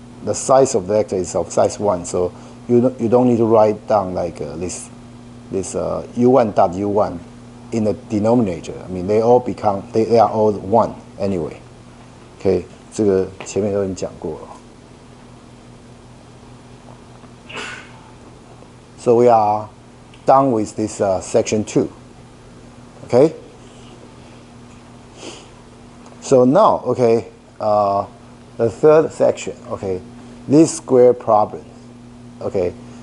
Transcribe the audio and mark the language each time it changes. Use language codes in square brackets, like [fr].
[en] The size of the vector is of size 1, so you don't need to write down like this u1 dot u1 in the denominator. I mean, they are all 1 anyway. [zh] Okay, 这个前面都已经讲过了。 [en] So we are done with this section 2. Okay. So now, okay, the third section, okay, this square problem, okay.